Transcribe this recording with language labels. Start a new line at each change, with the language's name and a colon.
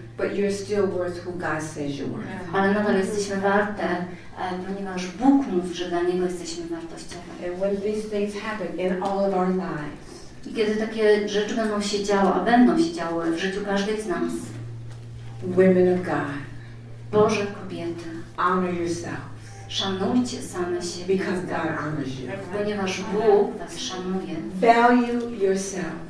English: But you're still worth who God says you were.
Polish: Ale nadal jesteśmy warte, ponieważ Bóg mówi, że dla Niego jesteśmy wartościowe.
English: And when these things happen in all of our lives,
Polish: I kiedy takie rzeczy będą się działy w życiu każdej z nas,
English: women of God,
Polish: Boże kobiety,
English: honor yourself
Polish: szanujcie same siebie,
English: because God honors you.
Polish: ponieważ Bóg was szanuje.
English: Value yourself